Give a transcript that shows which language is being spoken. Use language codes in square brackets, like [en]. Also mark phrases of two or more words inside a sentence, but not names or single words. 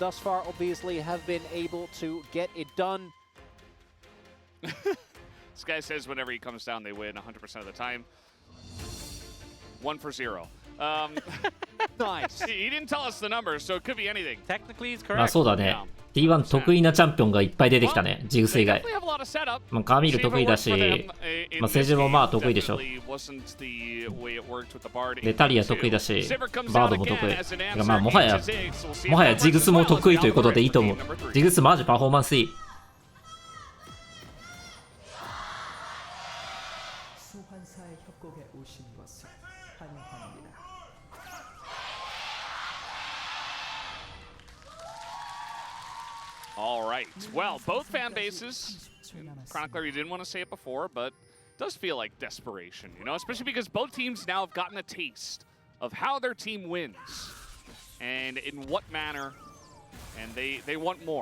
[en] Thus far, obviously, have been able to get it done. This guy says whenever he comes down, they win 100% of the time. 1 for 0. Nice. He didn't tell us the numbers, so it could be anything. Technically, it's [ja] まあ [en] correct. [ja] そうだね。T1 得意なチャンピオンがいっぱい出てきたね。ジグス以外。まあカミル得意だし、まあセジもまあ得意でしょ。でタリア得意だし、バードも得意。だからまあもはやジグスも得意ということでいいと思う。ジグスマジパフォーマンスいい。 [ko] 소환사의 협곡에 오신 것을 환영합니다. [en] All right. Well, both fan bases. Chronicler, you didn't want to say it before, but it does feel like desperation, you know, especially because both teams now have gotten a taste of how their team wins and in what manner, and they want more.